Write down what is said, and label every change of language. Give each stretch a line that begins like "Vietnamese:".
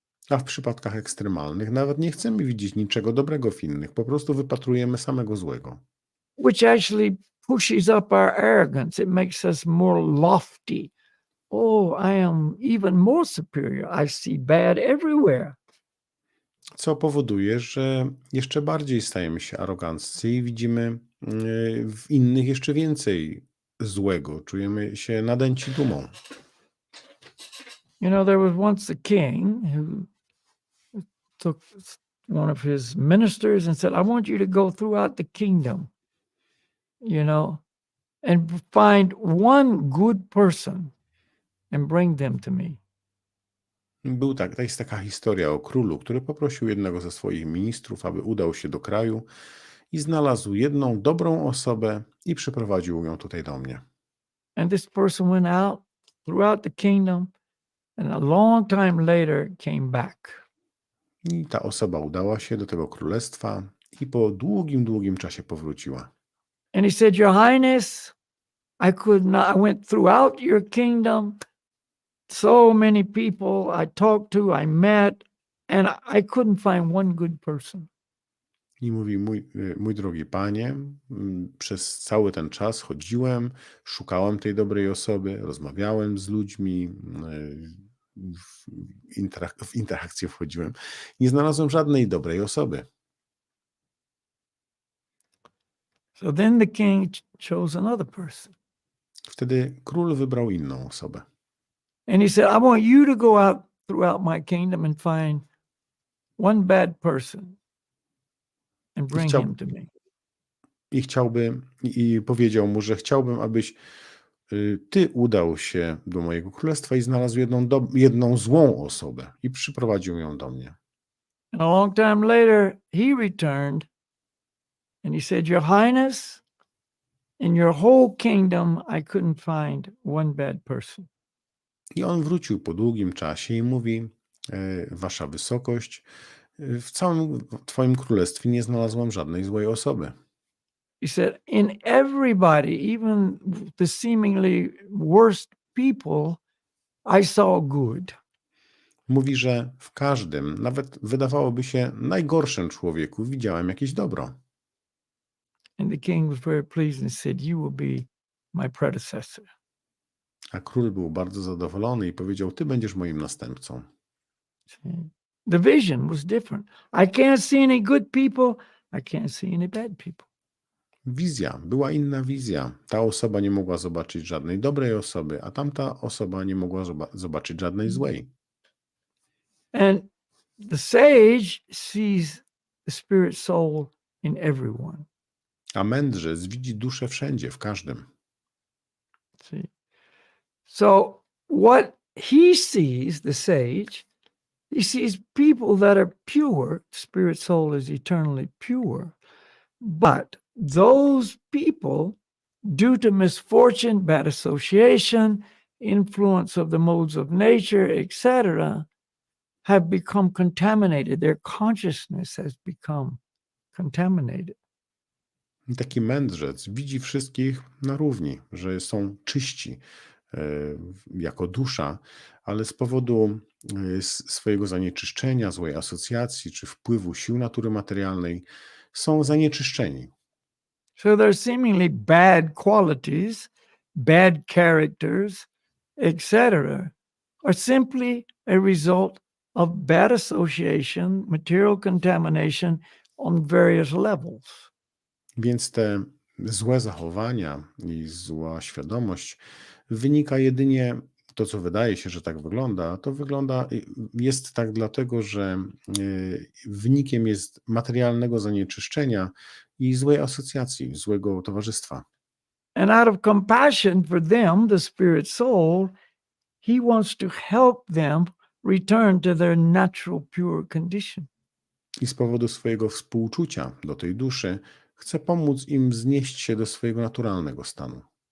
Polish: A w przypadkach ekstremalnych nawet nie chcemy widzieć niczego dobrego w innych, po prostu wypatrujemy samego złego.
English: Which actually pushes up our arrogance. It makes us more lofty. Oh, I am even more superior. I see bad everywhere.
Polish: Co powoduje, że jeszcze bardziej stajemy się aroganccy i widzimy w innych jeszcze więcej złego. Czujemy się nadęci dumą.
English: You know, there was once a king who took one of his ministers and said, I want you to go throughout the kingdom, and find one good person and bring them to me.
Polish: Jest taka historia o królu, który poprosił jednego ze swoich ministrów, aby udał się do kraju i znalazł jedną dobrą osobę i przyprowadził ją tutaj do mnie.
English: And this person went out throughout the kingdom and a long time later came back.
Polish: I ta osoba udała się do tego królestwa i po długim, długim czasie powróciła.
English: And he said, Your Highness, I went throughout your kingdom. So many people I talked to, I met, and I couldn't find one good person.
Polish: I mówi, mój drogi panie, przez cały ten czas chodziłem, szukałem tej dobrej osoby, rozmawiałem z ludźmi, w interakcję wchodziłem. Nie znalazłem żadnej dobrej osoby.
English: So then the king chose another person.
Polish: Wtedy król wybrał inną osobę.
English: And he said, I want you to go out throughout my kingdom and find one bad person and bring him to me.
Polish: I powiedział mu, że chciałbym, abyś ty udał się do mojego królestwa i znalazł jedną złą osobę i przyprowadził ją do mnie.
English: And a long time later, he returned and he said, Your Highness, in your whole kingdom, I couldn't find one bad person.
Polish: I on wrócił po długim czasie i mówi, wasza wysokość, w całym twoim królestwie nie znalazłam żadnej złej osoby.
English: He said, in everybody, even the seemingly worst people, I saw good.
Polish: Mówi, że w każdym, nawet wydawałoby się najgorszym człowieku, widziałem jakieś dobro.
English: And the king was very pleased and said, You will be my predecessor.
Polish: A król był bardzo zadowolony i powiedział, ty będziesz moim następcą.
English: The vision was different. I can't see any good people. I can't see any bad people.
Polish: Była inna wizja. Ta osoba nie mogła zobaczyć żadnej dobrej osoby, a tamta osoba nie mogła zobaczyć żadnej złej.
English: And the sage sees the spirit soul in everyone.
Polish: A mędrzec widzi duszę wszędzie, w każdym.
English: See? So what he sees, the sage, he sees people that are pure. Spirit soul is eternally pure. But those people, due to misfortune, bad association, influence of the modes of nature, etc., have become contaminated. Their consciousness has become contaminated.
Polish: I taki mędrzec widzi wszystkich na równi, że są czyści jako dusza, ale z powodu swojego zanieczyszczenia, złej asocjacji czy wpływu sił natury materialnej są zanieczyszczeni.
English: So their seemingly bad qualities, bad characters, etc., are simply a result of bad association, material contamination on various levels.
Polish: Więc te złe zachowania i zła świadomość wynika jedynie, to co wydaje się, że tak wygląda, jest tak dlatego, że wynikiem jest materialnego zanieczyszczenia i złej asocjacji, złego towarzystwa.
English: And out of compassion for them, the spirit soul, he wants to help them return to their natural pure condition.
Polish: I z powodu swojego współczucia do tej duszy chce pomóc im znieść się do swojego naturalnego stanu.